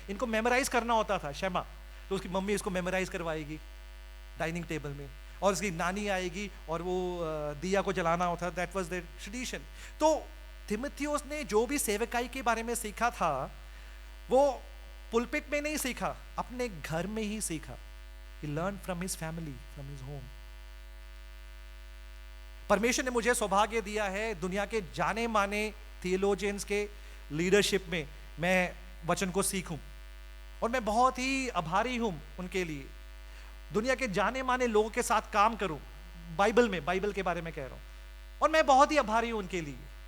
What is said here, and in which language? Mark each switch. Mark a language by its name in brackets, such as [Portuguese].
[Hindi] इनको मेमोराइज करना होता था शमा। तो उसकी मम्मी इसको मेमोराइज करवाएगी डाइनिंग टेबल में, और उसकी नानी आएगी और वो दिया को जलाना होता, [English] That was their tradition. [Hindi] तो तिमुथियुस ने जो भी सेवकाई के बारे में सीखा था वो पुलपिट में नहीं सीखा, अपने घर में ही सीखा। [English] He learned from his family, from his home. [Hindi] परमेश्वर ने मुझे सौभाग्य दिया है दुनिया के जाने माने थियोलॉजियंस के लीडरशिप में मैं वचन को सीखूं, और मैं बहुत ही आभारी हूं उनके लिए। दुनिया के जाने माने लोगों के साथ काम करूं, बाइबल में, बाइबल के बारे में कह रहा हूं, और मैं बहुत ही आभारी हूं उनके लिए।